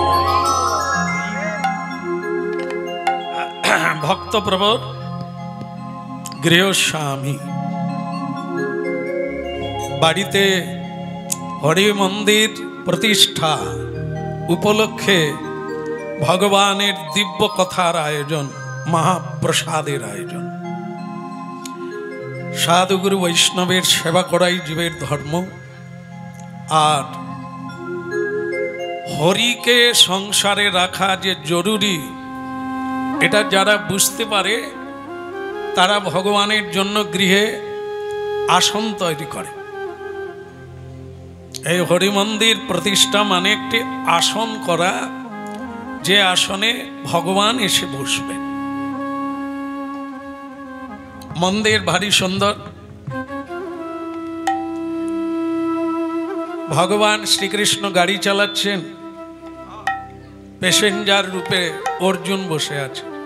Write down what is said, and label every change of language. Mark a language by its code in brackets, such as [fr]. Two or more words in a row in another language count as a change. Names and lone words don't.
[bn] ভক্ত প্রভু গৃহস্বামী বাড়িতে হরি মন্দির প্রতিষ্ঠা উপলক্ষে ভগবানের দিব্য কথার আয়োজন মহাপ্রসাদের আয়োজন সাধুগুরু বৈষ্ণবের সেবা করাই জীবের ধর্ম আর হরিকে সংসারে রাখা যে জরুরি এটা যারা বুঝতে পারে তারা ভগবানের জন্য গৃহে আসন তৈরি করে। এই হরি মন্দির প্রতিষ্ঠা মানে একটি আসন করা যে আসনে ভগবান এসে বসবে। মন্দির ভারী সুন্দর। ভগবান শ্রীকৃষ্ণ গাড়ি চালাচ্ছেন, প্যাসেঞ্জার রূপে অর্জুন বসে আছে।